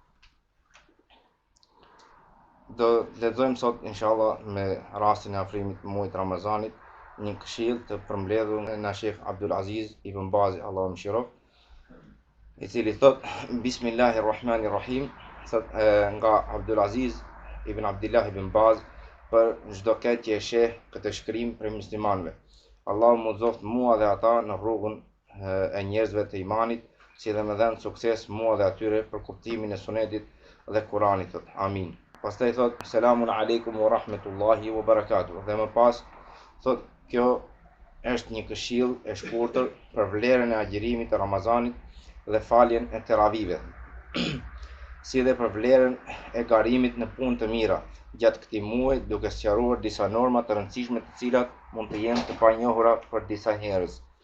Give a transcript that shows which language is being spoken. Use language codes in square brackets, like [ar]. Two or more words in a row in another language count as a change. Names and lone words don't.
[sq] Do lexojmë sot inshallah me rastin e afrimit të muajit Ramazanit një këshill të përmbledhur nga Sheikh Abdul Aziz ibn Baz, Allahu mëshiroft, i cili thot Bismillahirrahmanirrahim, thot nga Abdul Aziz ibn Abdullah ibn Baz, për çdo këtë që e sheh këtë shkrim për muslimanëve. Allahu më zoft mua dhe ata në rrugën e njerëzve të imanit, si dhe më dhan sukses mua dhe atyre për kuptimin e sunetit dhe Kuranit, thot. Amin. Pastaj thot [ar] السلام عليكم ورحمة الله وبركاته. [sq] Dhe më pas thot kjo është një këshill e shkurtër për vlerën e agjerimit të Ramazanit dhe faljen e teravive, si dhe për vlerën e garimit në punë të mira gjatë këtij muaji, duke sqaruar disa norma të rëndësishme të cilat mund të jenë të panjohura për disa njerëz.